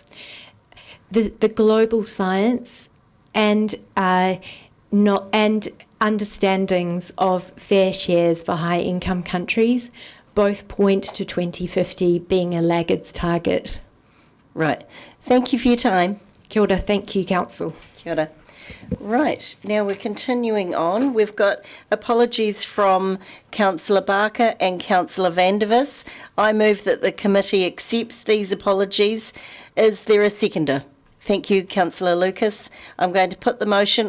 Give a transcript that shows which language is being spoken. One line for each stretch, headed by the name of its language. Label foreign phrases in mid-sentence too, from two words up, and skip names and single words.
English: The global science and understandings of fair shares for high income countries both point to 2050 being a laggard's target. Right. Thank you for your time.
Māori: Kia ora.
English: Thank you, Council.
Māori: Kia ora.
English: Right, now we're continuing on. We've got apologies from Councillor Barker and Councillor Vandervis. I move that the committee accepts these apologies. Is there a seconder? Thank you, Councillor Lucas. I'm going to put the motion.